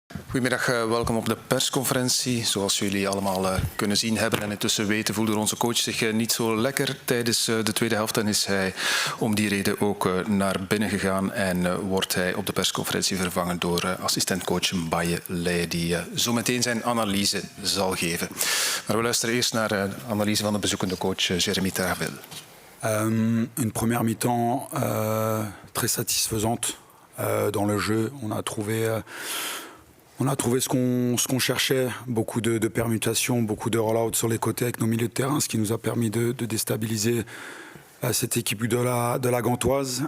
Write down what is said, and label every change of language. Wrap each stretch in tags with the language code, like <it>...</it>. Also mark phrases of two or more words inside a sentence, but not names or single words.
<nl>Goedemiddag, welkom op de persconferentie. Zoals jullie allemaal kunnen zien hebben en intussen weten, voelde onze coach zich niet zo lekker tijdens de tweede helft en is hij om die reden ook naar binnen gegaan en wordt hij op de persconferentie vervangen door assistentcoach Mbaye Leye, die zo meteen zijn analyse zal geven. Maar we luisteren eerst naar de analyse van de bezoekende coach Jérémy Taravel.</nl> <fr>Une première mi-temps très satisfaisante dans le jeu. On a trouvé ce qu'on cherchait, beaucoup de permutations, beaucoup de roll-out sur les côtés avec nos milieux de terrain, ce qui nous a permis de déstabiliser cette équipe de la Gantoise.</fr>